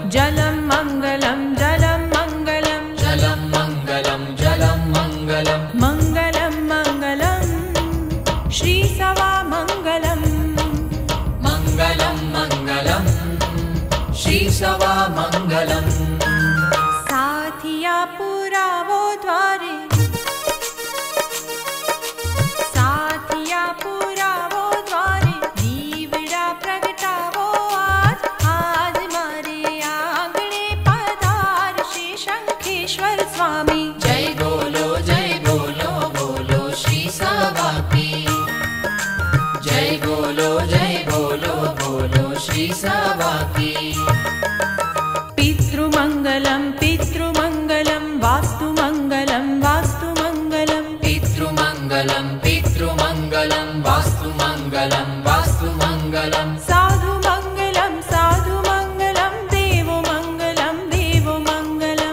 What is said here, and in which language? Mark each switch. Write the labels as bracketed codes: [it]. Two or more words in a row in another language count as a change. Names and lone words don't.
[sa] जलं मङ्गलं जलं मङ्गलं जलं मङ्गलं जलं मङ्गलं मङ्गलं मङ्गलं श्रीसवामङ्गलं मङ्गलं मङ्गलं श्रीसवामङ्गलम् [gu] સાથિયા પુરાવો દ્વારે સાથિયા પુરાવો દ્વારે દીવડા પ્રગટાવો આજ આજ મારે આંગણે પધારશે શંખેશ્વર સ્વામી [hi] जय बोलो बोलो श्री सवाकी जय बोलो बोलो श्री सवाकी [sa] पितृमङ्गलं पितृमङ्गलं वास्तुमङ्गलं वास्तुमङ्गलं पितृमङ्गलं पितृमङ्गलं वास्तुमङ्गलं वास्तुमङ्गलं साधुमङ्गलं साधुमङ्गलं देवमङ्गलं देवमङ्गलं